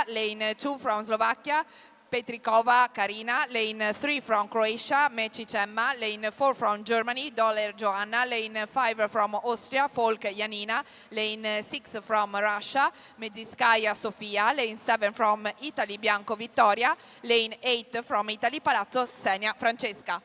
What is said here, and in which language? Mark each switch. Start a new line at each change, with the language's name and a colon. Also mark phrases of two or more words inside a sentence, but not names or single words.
English: Lane 2 from Slovakia, Petrikova Karina. Lane 3 from Croatia, Mecic Emma. Lane 4 from Germany, Doller Joanna. Lane 5 from Austria, Folk Janina. Lane 6 from Russia, Medziskaya Sofia. Lane 7 from Italy, Bianco Vittoria. Lane 8 from Italy, Palazzo Xenia Francesca.